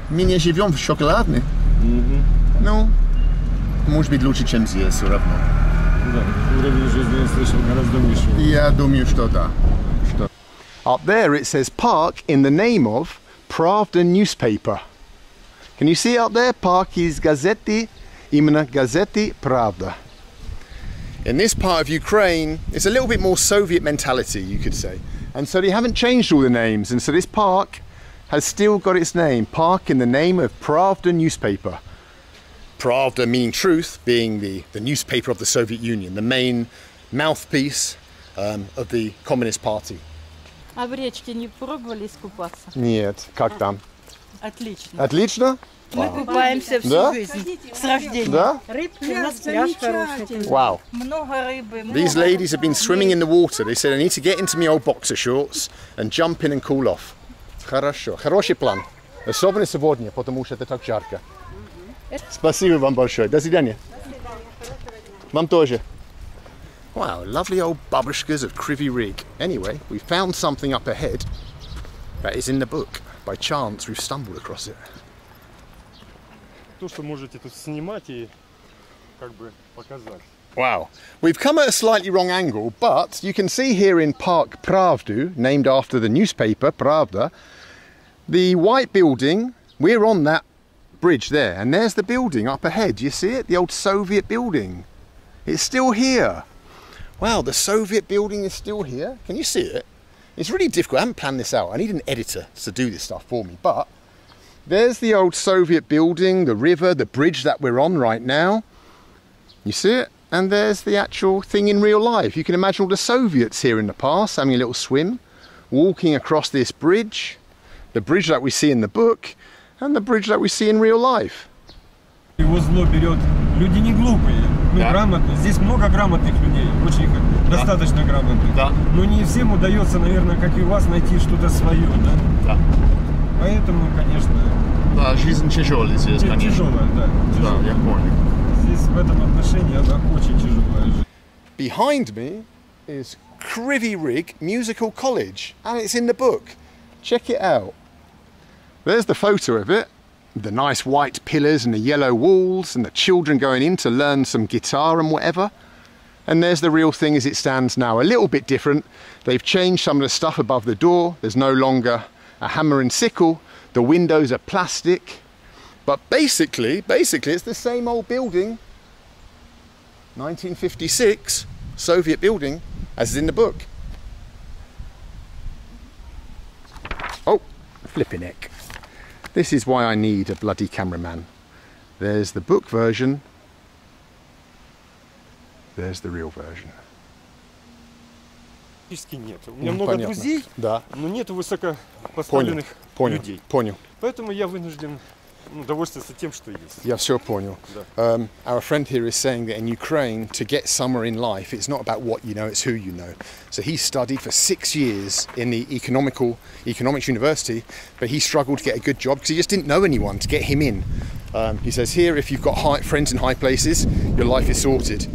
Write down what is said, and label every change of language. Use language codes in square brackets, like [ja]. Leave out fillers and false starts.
[ru] Мы не живем в шоколадной. Ну, может быть лучше, чем здесь, все равно. Да, уровень жизни, я слышал, гораздо выше. Я думаю, что да. [en] Up there it says park in the name of Pravda newspaper. Can you see up there? [ru] Park is Gazeti, именно Gazeti Pravda. [en] In this part of Ukraine, it's a little bit more Soviet mentality, you could say. And so they haven't changed all the names. And so this park has still got its name. Park in the name of Pravda newspaper. Pravda meaning truth, being the newspaper of the Soviet Union, the main mouthpiece of the Communist Party. [ru] А в речке не пробовали искупаться? Нет, как там? Отлично. Отлично? Мы купаемся всю жизнь с рождения. Да? Рыбки у нас пляж хороший. [en] Wow. [ru] Много рыбы. [en] These ladies have been swimming in the water. They said, I need to get into my old boxer shorts and jump in and cool off. [ru] Хорошо. Хороший план. Особенно сегодня, потому что это так жарко. Спасибо вам большое. До свидания. Вам тоже. [en] Wow, lovely old babushkas of Kryvyi Rig. Anyway, we found something up ahead that is in the book. By chance, we've stumbled across it. [ru] То, что можете тут снимать и как бы показать. [en] Wow. We've come at a slightly wrong angle, but you can see here in Park Pravdu, named after the newspaper Pravda, the white building, we're on that bridge there, and there's the building up ahead. You see it? The old Soviet building. It's still here. Wow, the Soviet building is still here. Can you see it? It's really difficult. I haven't planned this out. I need an editor to do this stuff for me, but there's the old Soviet building, the river, the bridge that we're on right now. You see it? And there's the actual thing in real life. You can imagine all the Soviets here in the past having a little swim, walking across this bridge, the bridge that we see in the book, and the bridge that we see in real life. [ru] Его зло берет. Люди не глупые, но грамотные. Здесь много грамотных людей, очень достаточно грамотных. Да. Но не всем удается, наверное, как и у вас, найти что-то свое, да? Да. Поэтому, конечно... Да, жизнь тяжелая здесь, конечно. Тяжелая, да. Тяжелая. Да, я понял. Здесь в этом отношении она очень тяжелая жизнь. [en] Behind me is Kryvyi Rig Musical College, and it's in the book. Check it out. There's the photo of it. The nice white pillars and the yellow walls and the children going in to learn some guitar and whatever. And there's the real thing as it stands now. A little bit different. They've changed some of the stuff above the door. There's no longer a hammer and sickle. The windows are plastic. But basically it's the same old building, 1956, Soviet building, as is in the book. Oh, flipping heck. This is why I need a bloody cameraman. There's the book version. There's the real version. [ru] Нет. У меня много друзей, да. Но нет высокопоставленных людей. Понял. Поэтому я вынужден довольствоваться тем, что есть. Я все понял. Да. [en] Our friend here is saying that in Ukraine, to get somewhere in life, it's not about what you know, it's who you know. So he studied for 6 years in the economics university, but he struggled to get a good job because he just didn't know anyone to get him in. He says here, if you've got friends in high places, your life is sorted.